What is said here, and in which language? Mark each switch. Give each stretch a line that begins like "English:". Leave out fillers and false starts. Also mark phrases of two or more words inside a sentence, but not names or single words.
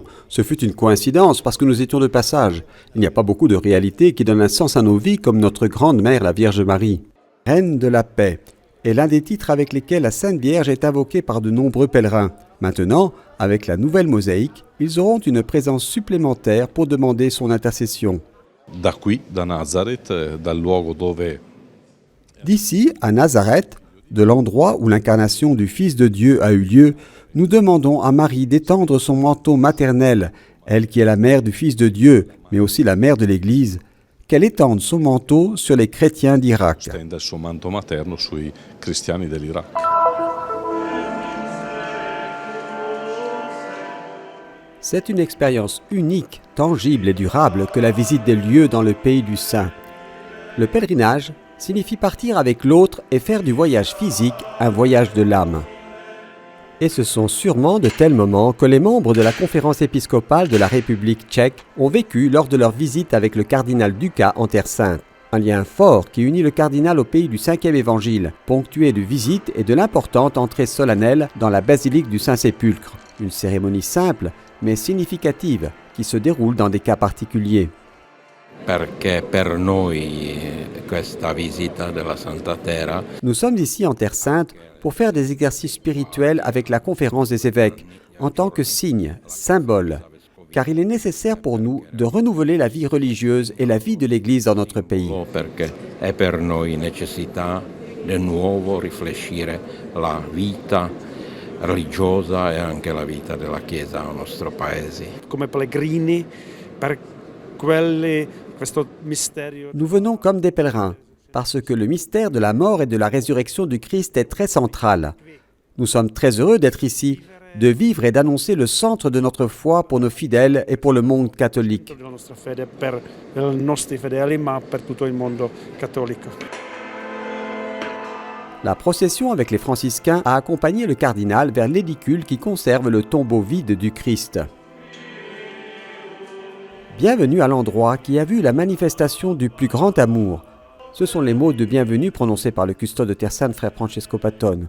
French: Ce fut une coïncidence parce que nous étions de passage. Il n'y a pas beaucoup de réalités qui donnent un sens à nos vies comme notre grande mère, la Vierge Marie. Reine de la paix est l'un des titres avec lesquels la Sainte Vierge est invoquée par de nombreux pèlerins. Maintenant, avec la nouvelle mosaïque, ils auront une présence supplémentaire pour demander son intercession.
Italian: Da qui, da Nazareth, dal luogo dove
French: D'ici, à Nazareth, de l'endroit où l'incarnation du Fils de Dieu a eu lieu, nous demandons à Marie d'étendre son manteau maternel, elle qui est la mère du Fils de Dieu, mais aussi la mère de l'Église, qu'elle étende son manteau sur les chrétiens d'Irak.
Italian: stende il suo manto materno sui cristiani dell'Iraq.
French: C'est une expérience unique, tangible et durable que la visite des lieux dans le pays du Saint. Le pèlerinage signifie partir avec l'autre et faire du voyage physique un voyage de l'âme. Et ce sont sûrement de tels moments que les membres de la conférence épiscopale de la République tchèque ont vécu lors de leur visite avec le cardinal Duka en Terre Sainte. Un lien fort qui unit le cardinal au pays du 5e évangile, ponctué de visites et de l'importante entrée solennelle dans la basilique du Saint-Sépulcre. Une cérémonie simple mais significative qui se déroule dans des cas particuliers.
Italian: Perché per noi questa visita della Santa Terra
French: Nous sommes ici en Terre Sainte pour faire des exercices spirituels avec la conférence des évêques, en tant que signe, symbole, car il est nécessaire pour nous de renouveler la vie religieuse et la vie de l'Église dans notre pays.
Italian: perché è per noi necessità di nuovo riflessire la vita religiosa e anche la vita della Chiesa nel nostro paese. Come pellegrini per questo mistero.
French: Nous venons comme des pèlerins, parce que le mystère de la mort et de la résurrection du Christ est très central. Nous sommes très heureux d'être ici, de vivre et d'annoncer le centre de notre foi pour nos fidèles et pour le monde catholique.
Italian: Della nostra fede per i nostri fedeli, ma per tutto il mondo cattolico.
French: La procession avec les franciscains a accompagné le cardinal vers l'édicule qui conserve le tombeau vide du Christ. Bienvenue à l'endroit qui a vu la manifestation du plus grand amour. Ce sont les mots de bienvenue prononcés par le custode de Terre Sainte, frère Francesco Patton.